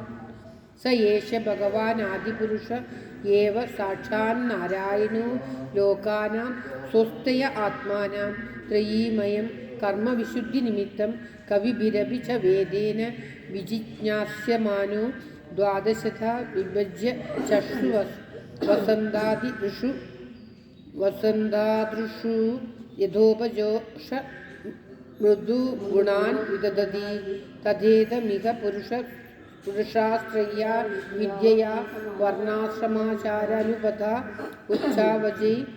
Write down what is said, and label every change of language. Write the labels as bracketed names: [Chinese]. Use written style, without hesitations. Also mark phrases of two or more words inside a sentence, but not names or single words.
[Sanskrit] സ യേശ ഭഗവാൻ ആദിപുരുഷ ഏവ സാക്ഷാന്നാരായണോ ലോകാനാം സ്വസ്ഥയ ആത്മാനാം ത്രയീമയം കർമ്മവിശുദ്ധി നിമിത്തം കവിഭിരഭി ച വേദേന വിജിജ്ഞാസ്യമാനോ द्वादशथा विभज्य चक्षु वसन्तादृषु यथोपजोष मृदु गुणान् विदधति तथेदमिह पुरुषाश्रय्या विद्यया वर्णाश्रमाचारानुपथा उच्चावचै